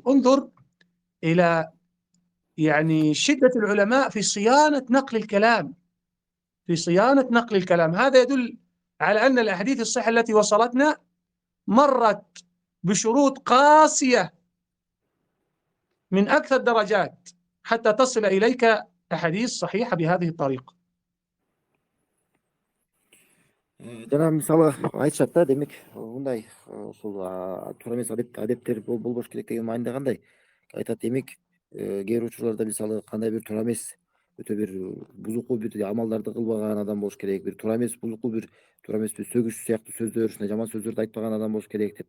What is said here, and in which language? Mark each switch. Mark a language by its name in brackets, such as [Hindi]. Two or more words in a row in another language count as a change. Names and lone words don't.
[Arabic] انظر إلى يعني شدة العلماء في صيانة نقل الكلام، في صيانة نقل الكلام. هذا يدل على أن الأحاديث الصحيحة التي وصلتنا مرت بشروط قاسية من أكثر الدرجات حتى تصل إليك أحاديث صحيحة بهذه الطريقة. [Kyrgyz] Жана мисалы айтышат да, демек мындай ушул туура эмес адептер болбош керек деген мааниде кандай? Айтат, демек кээ бир учурларда мисалы кандай бир туура эмес, өтө бир бузуку бир амалдарды кылбаган адам болуш керек, бир туура эмес бузуку бир туура эмес сөгүш сыяктуу сөздөр, ушундай жаман сөздөрдү айтпаган адам болуш керек деп.